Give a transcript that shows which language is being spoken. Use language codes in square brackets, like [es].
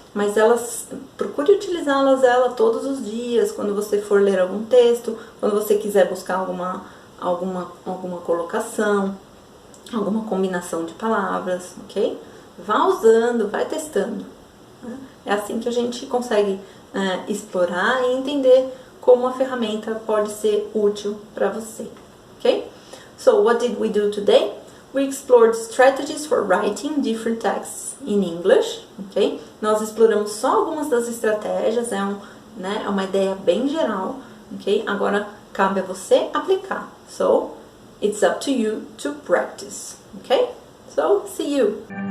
[pt] Mas procure utilizá-las todos os dias, quando você for ler algum texto, quando você quiser buscar alguma colocação, alguma combinação de palavras, ok? Vá usando, vai testando, né? É assim que a gente consegue explorar e entender como a ferramenta pode ser útil para você, ok? [en] So, what did we do today? We explored strategies for writing different texts in English, ok? [pt] Nós exploramos só algumas das estratégias, é uma ideia bem geral, ok? Agora, cabe a você aplicar. [en] So, it's up to you to practice, ok? So, see you!